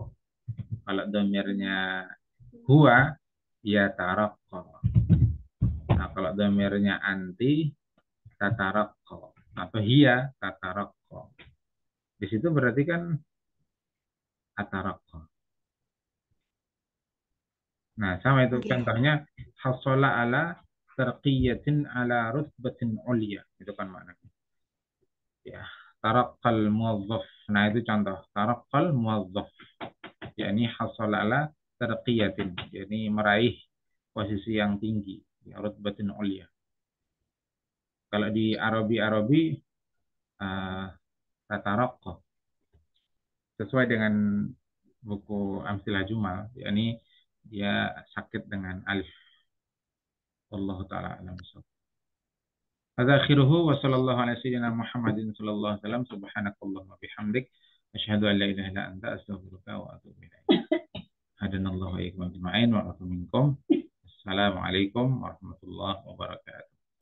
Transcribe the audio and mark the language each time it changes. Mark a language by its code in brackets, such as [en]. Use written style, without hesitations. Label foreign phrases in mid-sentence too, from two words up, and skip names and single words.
[id] Kalau domirnya huwa, ya taraqqa. Nah, kalau domirnya anti, tataraqqa. Atau hiya, tataraqqa. Di situ berarti kan ataraqqa. Nah, sama itu contohnya [ar] حصل على ترقية على رتبة عليا. [id] Itu kan maknanya. Ya, [ar] ترقى الموظف. [id] Nah, itu contoh [ar] ترقى الموظف. [id] Yakni [ar] حصل على ترقية. [id] Yakni meraih posisi yang tinggi, ya, [ar] رتبة عليا. [id] Kalau di Arabi tataraqqa. Sesuai dengan buku Amsilah Jumal, yakni dia sakit dengan alif. [ar] والله تعالى أعلم. هذا آخره وصلى الله على سيدنا محمد صلى الله عليه وسلم سبحانك اللهم وبحمدك أشهد أن لا إله إلا أنت أستغفرك وأتوب إليك. هدانا الله وإياكم أجمعين ومنكم. السلام عليكم ورحمة الله وبركاته.